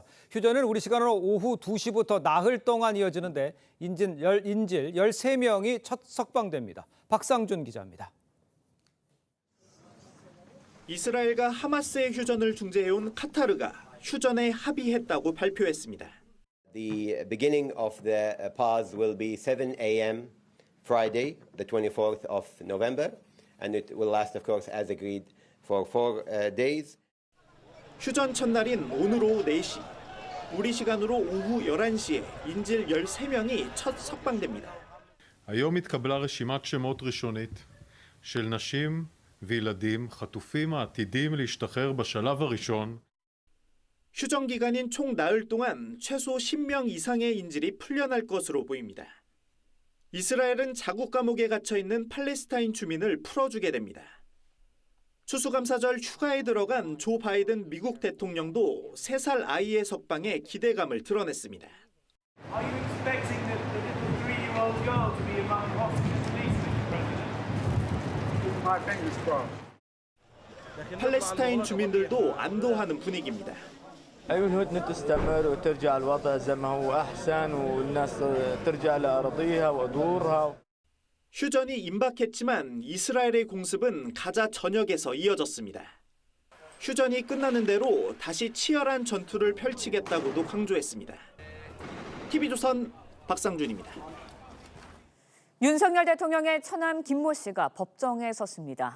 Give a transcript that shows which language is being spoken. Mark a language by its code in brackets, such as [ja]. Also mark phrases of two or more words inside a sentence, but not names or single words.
[ko] 휴전은 우리 시간으로 오후 2시부터 나흘 동안 이어지는데 인질 13명이 첫 석방됩니다. 박상준 기자입니다. 이스라엘과 하마스의 휴전을 중재해온 카타르가 휴전에 합의했다고 발표했습니다. [en] The beginning of the pause will be 7 a.m. Friday, the 24th of November. And it will last, of course, as agreed, for 4 days. [ko] 휴전 첫날인 오늘 오후 4시, 우리 시간으로 오후 11시에 인질 13명이 첫 석방됩니다. [he] היום התקבלה רשימת שמות ראשונית של נשים וילדים חטופים העתידים להשתחרר בשלב הראשון. [ko] 휴전 기간인 총 나흘 동안 최소 10명 이상의 인질이 풀려날 것으로 보입니다. 이스라엘은 자국 감옥에 갇혀 있는 팔레스타인 주민을 풀어주게 됩니다. 추수감사절 휴가에 들어간 조 바이든 미국 대통령도 3살 아이의 석방에 기대감을 드러냈습니다. 팔레스타인 주민들도 안도하는 분위기입니다. [ar] الهدنة تستمر وترجع الوضع زي ما هو أحسن والناس ترجع لأراضيها ودورها. [ko] 휴전이 임박했지만 이스라엘의 공습은 가자 전역에서 이어졌습니다. 휴전이 끝나는 대로 다시 치열한 전투를 펼치겠다고도 강조했습니다. TV조선 박상준입니다. 윤석열 대통령의 처남 김모 씨가 법정에 섰습니다.